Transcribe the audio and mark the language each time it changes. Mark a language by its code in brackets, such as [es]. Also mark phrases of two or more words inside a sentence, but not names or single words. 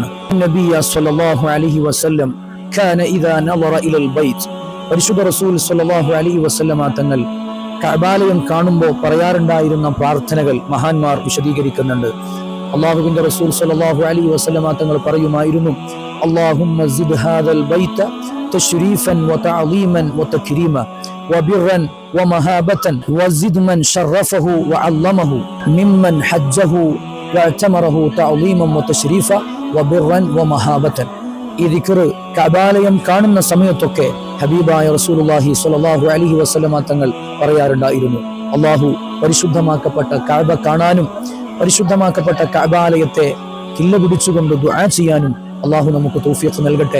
[ar] النبي صلى الله عليه وسلم كان إذا نظر إلى البيت, [ml] പരിശുദ്ധ റസൂൽ [ar] صلى الله عليه وسلم [ml] തങ്ങൾ കഅബാലയം കാണുമ്പോൾ പറയാറുണ്ടായിരുന്ന പ്രാർത്ഥനകൾ മഹാന്മാർ വിശദീകരിക്കുന്നുണ്ട്. അള്ളാഹുവിന്റെ റസൂൽ [ar] صلى الله عليه وسلم [ml] തങ്ങൾ പറയുമായിരുന്നു, [ar] اللهم زد هذا البيت تشريفا وتعظيما وتكريما وبرا ومهابة وزد من شرفه وعلمه ممن حجه واعتمره تعظيما وتشريفا وبرا ومهابة. [ml] ഈ ദിക്ർ കഅബാലയം കാണുന്ന സമയത്തൊക്കെ ഹബീബായ റസൂലുള്ളാഹി [ar] صلى الله عليه وسلم [ml] തങ്ങൾ പറയാറുണ്ടായിരുന്നു. അല്ലാഹു പരിശുദ്ധമാക്കപ്പെട്ട കഅബ കാണാനും പരിശുദ്ധമാക്കപ്പെട്ട കഅബാലയത്തെ കില്ല പിടിച്ചുകൊണ്ട് ദുആ ചെയ്യാനും അള്ളാഹു നമുക്ക് തൗഫീഖ് നൽകട്ടെ.